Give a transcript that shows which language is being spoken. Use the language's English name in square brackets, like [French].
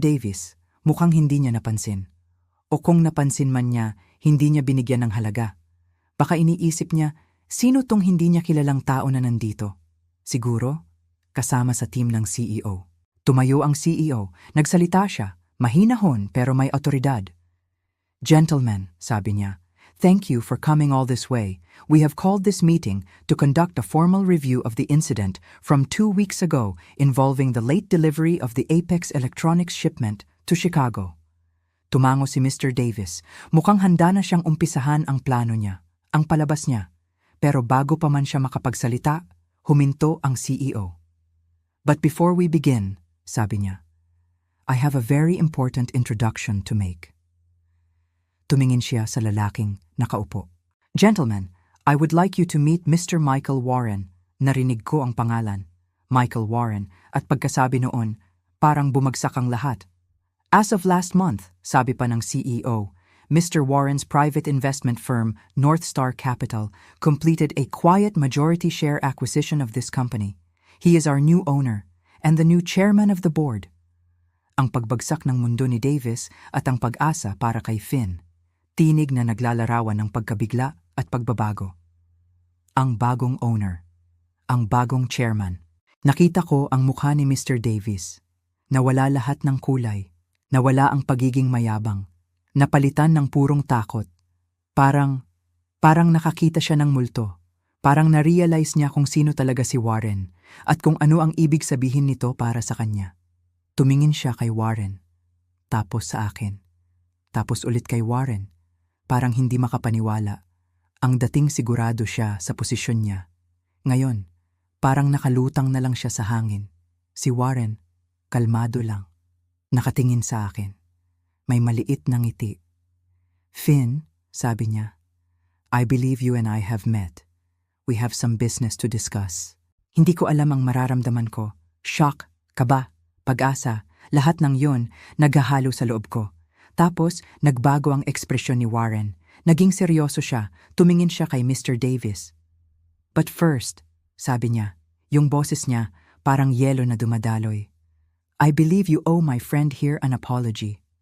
[Filipino] Davis, mukhang hindi niya napansin. O kung napansin man niya, hindi niya binigyan ng halaga. Baka iniisip niya, sino tong hindi niya kilalang tao na nandito? Siguro, kasama sa team ng CEO. Tumayo ang CEO, nagsalita siya, mahinahon pero may otoridad. [English] "Gentlemen," [Filipino] sabi niya, [English] "thank you for coming all this way. We have called this meeting to conduct a formal review of the incident from 2 weeks ago involving the late delivery of the Apex Electronics shipment to Chicago." [Filipino] Tumango si Mr. Davis. Mukhang handa na siyang umpisahan ang plano niya. ang palabas niya. Pero bago pa man siya makapagsalita, huminto ang CEO. [English] "But before we begin," [Filipino] sabi niya, [English] "I have a very important introduction to make." [Filipino] Tumingin siya sa lalaking nakaupo. [English] "Gentlemen, I would like you to meet Mr. Michael Warren." [Filipino] Narinig ko ang pangalan, Michael Warren, at pagkasabi noon, parang bumagsak ang lahat. [English] "As of last month," [Filipino] sabi pa ng CEO, [English] "Mr. Warren's private investment firm, North Star Capital, completed a quiet majority share acquisition of this company. He is our new owner and the new chairman of the board." [Filipino] Ang pagbagsak ng mundo ni Davis at ang pag-asa para kay Finn. Tinig na naglalarawan ng pagkabigla at pagbabago. Ang bagong owner. Ang bagong chairman. Nakita ko ang mukha ni Mr. Davis. Nawala lahat ng kulay. Nawala ang pagiging mayabang. Napalitan ng purong takot. Parang nakakita siya ng multo. Parang na-realize niya kung sino talaga si Warren at kung ano ang ibig sabihin nito para sa kanya. Tumingin siya kay Warren, tapos sa akin, tapos ulit kay Warren. Parang hindi makapaniwala. Ang dating sigurado siya sa posisyon niya. Ngayon, parang nakalutang na lang siya sa hangin. Si Warren, kalmado lang. Nakatingin sa akin. May maliit na ngiti. [English] "Finn," [Filipino] sabi niya, [English] "I believe you and I have met. We have some business to discuss." [Filipino] Hindi ko alam ang mararamdaman ko. Shock, kaba, pag-asa, lahat ng yon naghahalo sa loob ko. Tapos, nagbago ang ekspresyon ni Warren. Naging seryoso siya, tumingin siya kay Mr. Davis. [English] "But first," [Filipino] sabi niya, yung boses niya parang yelo na dumadaloy, [English] "I believe you owe my friend here an apology."